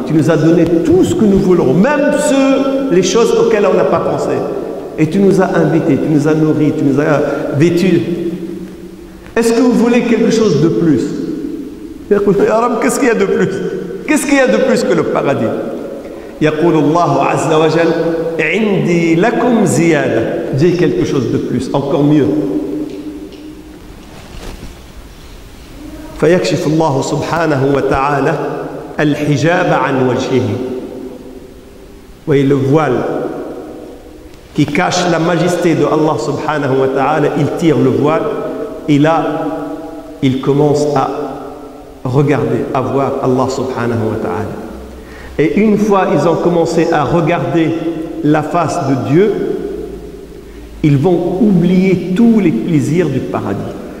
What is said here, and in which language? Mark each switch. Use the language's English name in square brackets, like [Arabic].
[French] Tu nous as donné tout ce que nous voulons, même les choses auxquelles on n'a pas pensé. Et tu nous as invités, tu nous as nourris, tu nous as vêtus. Est-ce que vous voulez quelque chose de plus? Qu'est-ce qu'il y a de plus? Qu'est-ce qu'il y a de plus que le paradis? [Arabic] يقول الله عز وجل عندي لكم زيادة. [French] Dis quelque chose de plus, encore mieux. [Arabic] فيكشف الله سبحانه وتعالى الحجاب عن وجهه. [French] Oui, le voile qui cache la majesté de Allah subhanahu wa ta'ala, il tire le voile et là, il commence à regarder, à voir Allah subhanahu wa ta'ala. Et une fois ils ont commencé à regarder la face de Dieu, ils vont oublier tous les plaisirs du paradis.